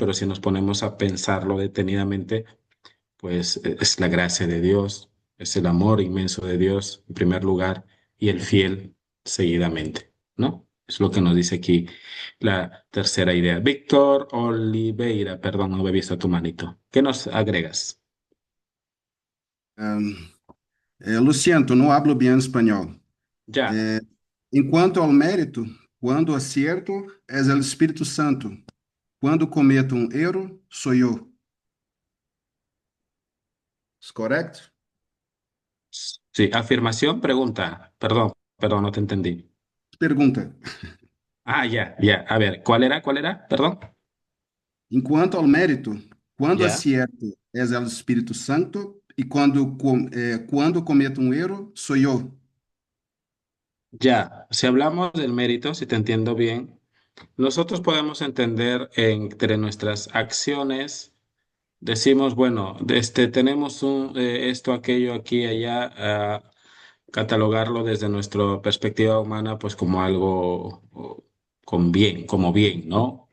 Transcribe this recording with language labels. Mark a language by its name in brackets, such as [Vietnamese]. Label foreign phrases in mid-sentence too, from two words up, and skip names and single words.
[Spanish] Pero si nos ponemos a pensarlo detenidamente, pues es la gracia de Dios, es el amor inmenso de Dios en primer lugar y el fiel seguidamente, ¿no? Es lo que nos dice aquí la tercera idea. Víctor Oliveira, perdón, no había visto tu manito. ¿Qué nos agregas? [Portuguese] Luciano, não hablo bem espanhol. [Spanish] Ya, [Portuguese] Em quanto ao mérito, quando acierto, és o Espírito Santo. Quando cometo um erro, sou eu. [Spanish] ¿Es correcto? sí, afirmación, pregunta. Perdón, no te entendí. [Portuguese] Pergunta. [Spanish] Ah, ya. A ver, ¿cuál era? ¿Cuál era? Perdón. [Portuguese] Em quanto ao mérito, quando [Spanish] Ya. [Portuguese] acierto, és o Espírito Santo. E quando cometo um erro, sou eu. [Spanish] Ya, si hablamos del mérito, si te entiendo bien, nosotros podemos entender entre nuestras acciones, decimos, bueno, tenemos esto, aquello, aquí, allá, catalogarlo desde nuestra perspectiva humana, pues como algo con bien, como bien, ¿no?